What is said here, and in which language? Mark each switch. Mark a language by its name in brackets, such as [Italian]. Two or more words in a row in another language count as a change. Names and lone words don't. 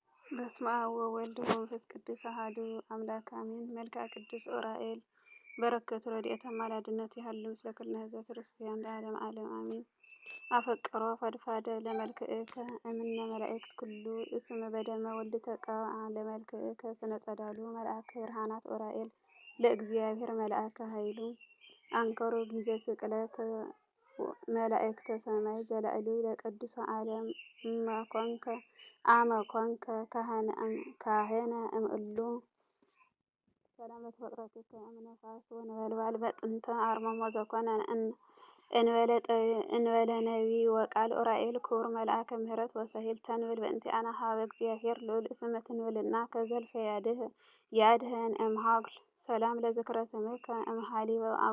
[Geez] በስመ አብ ወወልድ ወመንፈስ ቅዱስ አሐዱ አምላክ አሜን። መልክዓ ቅዱስ ዑራኤል በረከቱ ረድኤቱ አማላጅነቱ ይሃሉ ምስለ ኩልነ ህዝበ ክርስቲያን ለዓለመ ዓለም አሜን። አፈቅሮ ፈድፋደ ለመልክዕከ እምነ መላእክት ኩሉ እስመ በደመ ወልድ ተቀብአ ለመልክዕከ ስነ ጸዳሉ መልአከ ብርሃናት ዑራኤል ለእግዚአብሔር መልአከ ኃይሉ አንከሮ ጊዜ ስቅለት መላእክተ ሰማይ ዘላዕሉ ለቅዱሰ ዓለም አመ ኮንከ ካህነ እምእሉ ሰላም ለተፈጥሮትከ እምነፋስ ወነበልባል በጥንተ አርመሞ ዘኮነ እንበለ ነቢይ ወቃል ዑራኤል ክቡር መልአከ ምሕረት ወሰሂል ተንብል በእንቲአነ ሀበ እግዚአብሔር ልዑል እስመ ትንብልና ከዘልፈ ያድህን እምሃጉል ሰላም ለዝክረ ስምከ እምሃሊበ